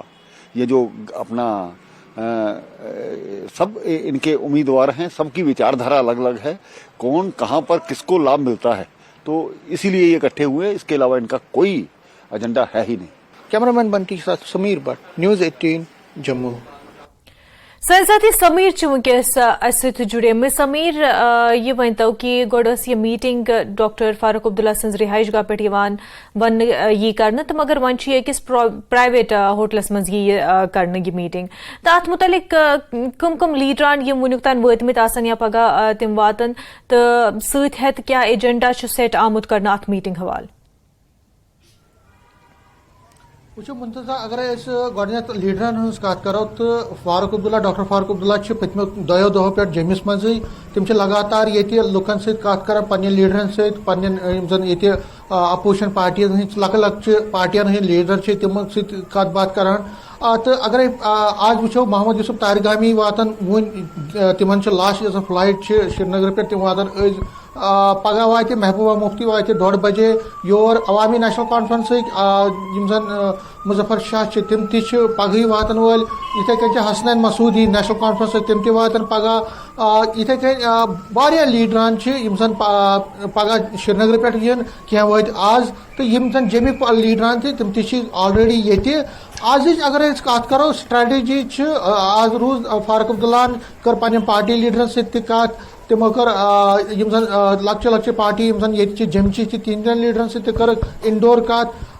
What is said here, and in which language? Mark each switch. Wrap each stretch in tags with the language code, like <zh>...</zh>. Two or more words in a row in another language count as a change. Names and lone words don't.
<hi>ये जो अपना सब इनके उम्मीदवार हैं, सबकी विचारधारा अलग अलग है, कौन कहां पर किसको लाभ मिलता है, तो इसीलिए ये इकट्ठे हुए। इसके अलावा इनका कोई एजेंडा है ही नहीं। कैमरामैन बंटी के साथ समीर भट्ट, न्यूज़ 18 जम्मू।</hi> <ks>साथी समीर वंकस जुड़े में। समीर, ये वनतो कि गोडस ये मीटिंग डॉक्टर फारूक अब्दुल्ला सन्ज रिहाइश गाह पे वन यी कर, तो मगर वन अकिस प्राइवेट होटलस मज यी कर यह मीटिंग, तो अत मुतलिक कम कम लीडरान यम वुनुक तान वतमित आसन या पगह तिम वातन, तो सत हेत क्या एजेंडा सेट आमुत करना अत मीटिंग हवाल? वो मुंतजा अगर गत लीडरन हज कत करो, तो फारूक अब्दुल्ला, डॉक्टर फारूक अब्दुल्ला पत्मो 2 दो पे जम्मिस मज तम लगातार ये लुकन सत कर पन्न लीडरन सत</ks> <en>opposition party</en> <ks>लक पार्टियन हंद लीडर तम सत बात कर। तो अगर आज वो मोहम्मद यूसुफ तारिगामी वातान वो तिमन</ks> <en>last flight</en> <ks>श्रीनगर पे तम वातान پگہ واتہِ محبوبہ مفتی واتہِ 1:30 بجے یور عوامی نیشنل کانفرنسٕکۍ یِم زن مظفر شاہ چھِ تِم تہِ چھِ پگہٕے واتن وٲلۍ یِتھے کٔنۍ چھِ حسنین مسعودی نیشنل کانفرنس تِم تہِ واتن پگہ یِتھے کٔنۍ واریاہ لیٖڈران چھِ یِم زن پگہ سرینگرٕ پٮ۪ٹھ یِن کینٛہہ وٲتۍ آز تہٕ یِم زن جیٚمِکۍ لیٖڈران تہِ تِم تہِ چھِ آلریڈی ییٚتہِ آزٕچ اگر أسۍ کتھ کرو سٹریٹجی چھِ آز روٗز فاروق عبداللہن کٔر پننٮ۪ن پارٹی لیٖڈرن سۭتۍ تہِ کتھ تِمو کٔر یِم زن لۄکچہِ لۄکچہِ پارٹی یِم زن ییٚتہِ چھِ جیٚمچہِ چھِ تِہنٛدٮ۪ن لیٖڈرن سۭتۍ تہِ کٔرٕکھ انڈور کتھ</ks>